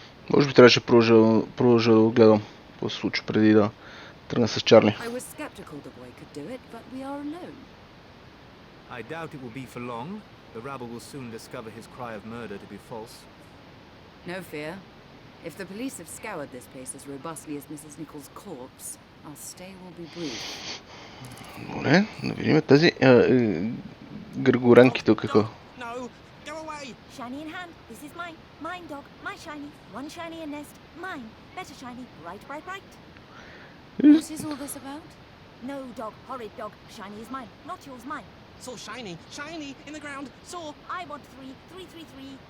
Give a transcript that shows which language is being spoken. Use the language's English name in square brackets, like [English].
[Bulgarian] Може би трябваше продължа да го гледам. Какво се случи преди да тръгна с Чарли. [English] I was skeptical the boy could do it, but we are alone. I doubt it will be for long. The rabble will soon discover his cry of murder to be false. No fear. If the police have scoured this place as robustly as Mrs. Nichols' corpse, our stay will be brief. [Bulgarian] Добре, да видим тези гъргоренки тук какво. [English] No, go away! Shiny in hand, this is mine. Mine, dog, my shiny. One shiny in nest, mine. Better shiny, bright, bright, bright. What is all this about? No, dog, horrid dog. Shiny is mine, not yours, mine. Saw shiny, shiny in the ground, saw. I want 3, 3, 3, 3.